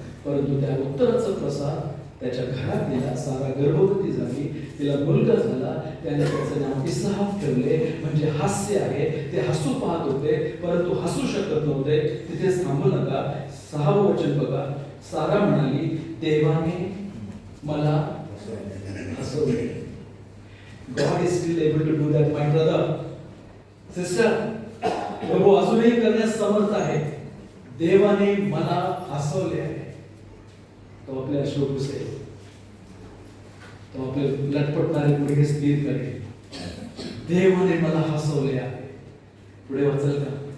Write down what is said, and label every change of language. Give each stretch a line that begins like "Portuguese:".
Marathi: परंतु त्या उत्तराचा प्रसाद त्याच्या घरात दिला. सारा गर्भवती झाली, तिला मुलगा झाला. त्याने त्याचं नाव इसहाक ठेवले, म्हणजे हास्य आहे. ते हसू पाहत होते परंतु हसू शकत नव्हते. तिथे थांबू नका. 6वं वचन बघा. सारा म्हणाली, देवाने मला हसवले.
English: God is still able to do that, my brother, sister.
Marathi: प्रभू अजूनही करण्यास समर्थ आहे. देवाने मला हसवले आहे. तो आपल्या अश्रू पुसेल, तो आपले लटपटणारे पुढे स्थिर करेल. देवाने मला हसवले आहे. पुढे वाचल का?